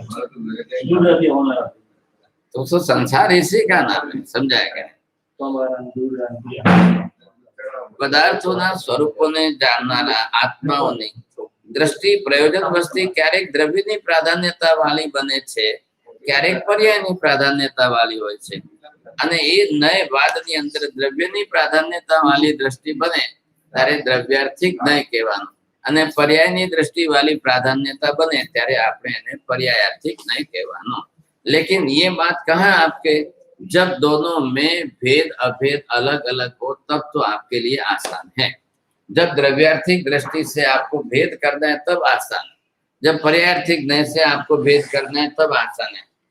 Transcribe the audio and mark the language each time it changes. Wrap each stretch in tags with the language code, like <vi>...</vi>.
<hi>तो संसार इसी का नाम है, समझाएगा।</hi> <gu>પદાર્થોના સ્વરૂપોને જાણનારા આત્માઓની દ્રષ્ટિ પ્રયોજન વસ્તી ક્યારેક દ્રવ્યની પ્રાધાન્યતા વાળી બને છે, ક્યારેક પર્યાયની પ્રાધાન્યતા વાળી હોય છે। અને એ નય વાદની અંદર દ્રવ્યની પ્રાધાન્યતા વાળી દ્રષ્ટિ બને ત્યારે દ્રવ્યાર્થિક નય કહેવાનું, અને પર્યાયની દ્રષ્ટિ વાળી પ્રાધાન્યતા बने ત્યારે આપણે એને પર્યાયાર્થિક નય કહેવાનું।</gu> <hi>लेकिन ये बात कहाँ आपके, जब दोनों में भेद अभेद अलग अलग हो तब तो आपके लिए आसान है। जब द्रव्यार्थिक दृष्टि से आपको भेद करना है तब आसान है, जब पर्यायार्थिक नय से आपको भेद करना है तब आसान है।</hi>